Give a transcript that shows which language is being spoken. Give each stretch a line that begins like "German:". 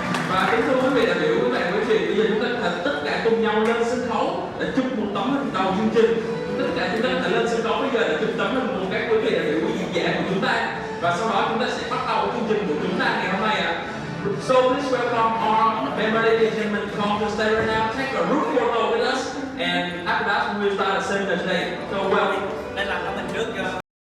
Vietnamese: Và kính thưa quý vị đại biểu, quý bạn quý vị, bây giờ chúng ta có thể tất cả cùng nhau lên sân khấu để chụp một tấm hình đầu chương trình. Tất cả chúng ta có thể lên sân khấu bây giờ để chụp tấm hình của các quý vị đại biểu diễn giả của chúng ta. Và sau đó chúng ta sẽ bắt đầu chương trình của chúng ta ngày hôm nay ạ.
English: So please welcome our member ladies and gentlemen to come to stay right now, take a group photo with us, and after that we will start the seminar today. So welcome.
Vietnamese: Nên làm tấm hình trước cho.